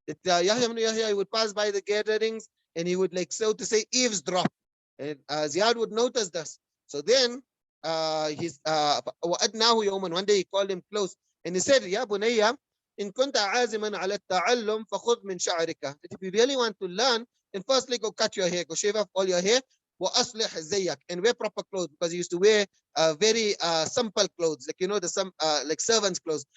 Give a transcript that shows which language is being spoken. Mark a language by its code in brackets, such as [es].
[en] Yahya ibn Yahya, he would pass by the gatherings and he would, like, so to say, eavesdrop. And Ziyad would notice this. So then [ar] وأدناه يوما, [en] one day he called him close and he said, [ar] يا بني إن كنت عازما على التعلم فخذ من شعرك. [en] If you really want to learn, then firstly go cut your hair, go shave off all your hair, [ar] وأصلح زيك, [en] and wear proper clothes, because he used to wear very simple clothes, like, you know, like servants' clothes.